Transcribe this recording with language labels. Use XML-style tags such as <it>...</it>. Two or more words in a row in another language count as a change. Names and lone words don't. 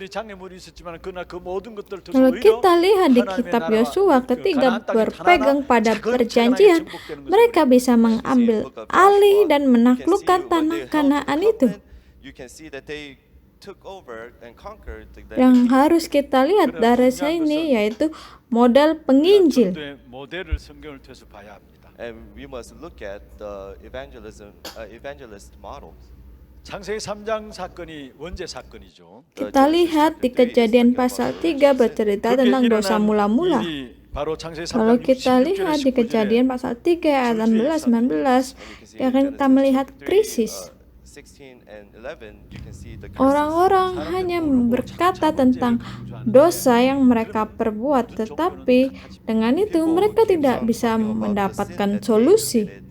<id>Kalau kita lihat di kitab Yosua, ketika berpegang pada perjanjian, mereka bisa mengambil alih dan menaklukkan tanah Kanaan itu. Yang harus kita lihat dari sini yaitu model penginjil.</id> <ko>모델을 성경을 통해서 봐야 합니다.</ko> <en>And we must look at the evangelist models.</en> <ko>창세기 3장 사건이 원죄 사건이죠.</ko> <id>Kita lihat di Kejadian pasal 3 bercerita tentang dosa mula-mula.</id> <ko>바로 창세기 3장</ko> <id>Kalau kita lihat di Kejadian pasal 3 ayat 18-19, kita melihat krisis. Orang-orang hanya berkata tentang dosa yang mereka perbuat, tetapi dengan itu mereka tidak bisa mendapatkan solusi.</id>